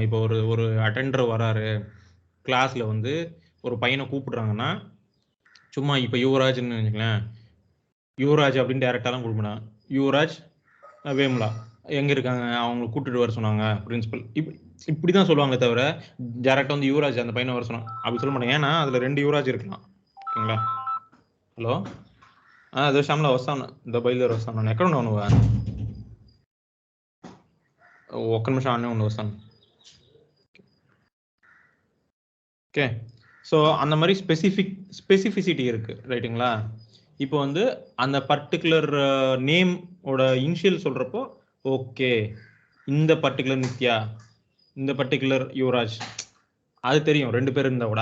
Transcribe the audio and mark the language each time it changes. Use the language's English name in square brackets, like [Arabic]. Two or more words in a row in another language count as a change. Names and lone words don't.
[Tamil] இப்போ ஒரு அட்டெண்டர் வராரு கிளாஸ்ல, வந்து ஒரு பையனை கூப்பிடுறாங்கன்னா சும்மா இப்போ யுவராஜ்னு வச்சுக்கலாம், யுவராஜ் அப்படின்னு டேரக்டாலாம் கூப்பிடணும். யுவராஜ் வேமுலா எங்க இருக்காங்க, அவங்க கூப்பிட்டு வர சொன்னாங்க பிரின்சிபல், இப்படிதான் சொல்லுவாங்களே தவிர டேரக்டா வந்து யுவராஜ் அந்த பையனை வர சொன்னாங்க அப்படி சொல்ல மாட்டாங்க. ஏன்னா அதுல 2 యువరాజ్ இருக்கலாம். ఓకేங்களா? [Telugu] హలో, అదే శ్యామ్లా వస్తాను, ఇంత బయలుదేరి వస్తాను. నేను ఎక్కడ ఉన్నావు నువ్వు? ఒక్క నిమిషం ఆనే ఉండి వస్తాను. [Tamil] ஓகே, ஸோ அந்த மாதிரி ஸ்பெசிஃபிசிட்டி இருக்கு, ரைட்டுங்களா? இப்போ வந்து அந்த [English] particular name [Tamil] ஓட இனிஷியல் சொல்றப்போ ஓகே, இந்த பர்டிகுலர் நித்யா, இந்த பர்டிகுலர் யுவராஜ், அது தெரியும் 2 பேர் இருந்தா கூட.